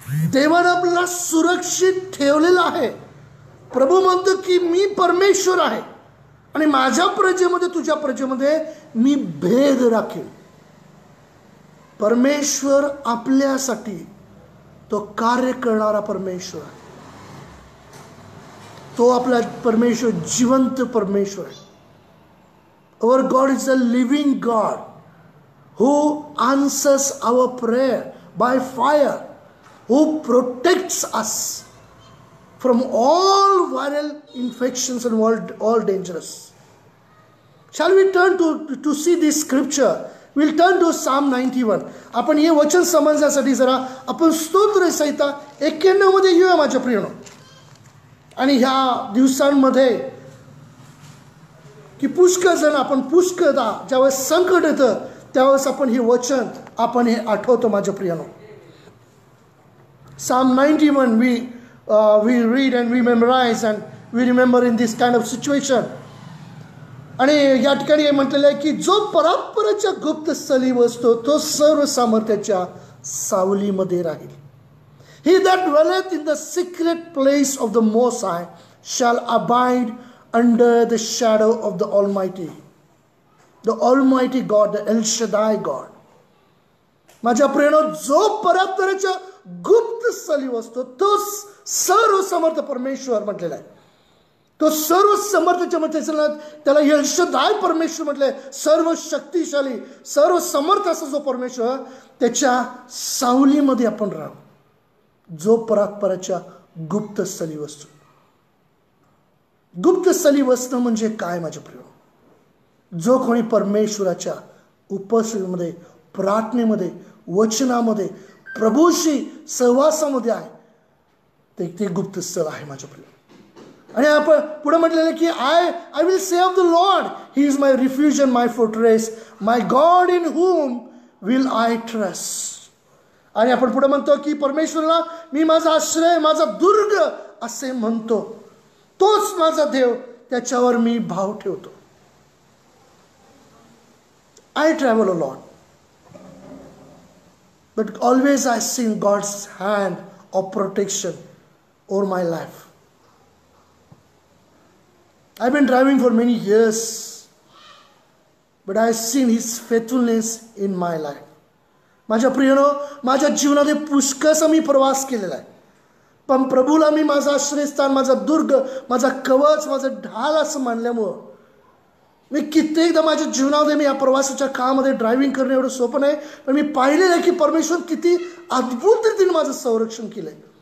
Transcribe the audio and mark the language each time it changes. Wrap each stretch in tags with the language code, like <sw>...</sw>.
<mr>देवाने आपल्याला सुरक्षित ठेवलेलं आहे. प्रभू म्हणतो की मी परमेश्वर आहे आणि माझ्या प्रजेमध्ये तुझ्या प्रजेमध्ये मी भेद राखेन. परमेश्वर आपल्यासाठी तो कार्य करणारा परमेश्वर आहे. तो आपला परमेश्वर जिवंत परमेश्वर आहे.</mr> <en>Our God is a living God who answers our prayer by fire, who protects us from all viral infections and all dangerous. Shall we turn to see this scripture? We'll turn to Psalm 91.</en> <mr>आपण हे वचन समजण्यासाठी जरा आपण स्तोत्र संहिता 91 मध्ये येऊया माझ्या प्रियानो. आणि ह्या दिवसांमध्ये की पुष्कळ जण आपण पुष्कळदा ज्यावेळेस संकट येतं त्यावेळेस आपण हे वचन आपण हे आठवतो माझ्या प्रियानो.</mr> <en>Psalm 91 we read and we memorize and we remember in this kind of situation.</en> <mr>आणि या ठिकाणी म्हटलेलं आहे की जो परात्पराच्या गुप्त स्थली बसतो तो सर्व सामर्थ्याच्या सावलीमध्ये राहील.</mr> <en>He that dwelleth in the secret place of the Most High shall abide under the shadow of the Almighty. The Almighty God, the El Shaddai God.</en> <mr>माझ्या प्रियानो, जो परात्पराच्या गुप्त स्थली बसतो तो सर्व समर्थ परमेश्वर म्हटलेला आहे. तो सर्व समर्थाच्या त्याला यशदाय परमेश्वर म्हटलंय. सर्व शक्तिशाली, सर्व समर्थ असा जो परमेश्वर, त्याच्या सावलीमध्ये आपण राहू, जो परात्पराच्या गुप्त स्थली वसतो. गुप्त स्थली वसणं म्हणजे काय माझ्या प्रिय? जो कोणी परमेश्वराच्या उपस्थितीमध्ये, प्रार्थनेमध्ये, वचनामध्ये, प्रभूशी सहवासामध्ये आहे, ते गुप्त स्थळ आहे माझ्या प्रिय. आणि आपण पुढे म्हटलेलं की</mr> <en>I will say of the Lord, he is my refuge and my fortress, my God in whom will I trust.</en> <mr>आणि आपण पुढे म्हणतो की परमेश्वराला मी माझा आश्रय, माझा दुर्ग असे म्हणतो. तोच माझा देव, त्याच्यावर मी भाव ठेवतो.</mr> <en>I travel a lot, but always I see God's hand of protection over my life. I've been driving for many years, but I've seen His faithfulness in my life.</en> <mr>माझ्या प्रियनो, माझ्या जीवनामध्ये पुष्कळसा मी प्रवास केलेला आहे, पण प्रभूला मी माझा आश्रयस्थान, माझा दुर्ग, माझा कवच, माझा ढाल असं मानल्यामुळं मी कित्येकदा माझ्या जीवनामध्ये, मी या प्रवासाच्या काळामध्ये ड्रायव्हिंग करणं एवढं सोपं नाही, पण मी पाहिलेलं आहे की परमेश्वर किती अद्भुत रीतीने माझं संरक्षण केलंय.</mr>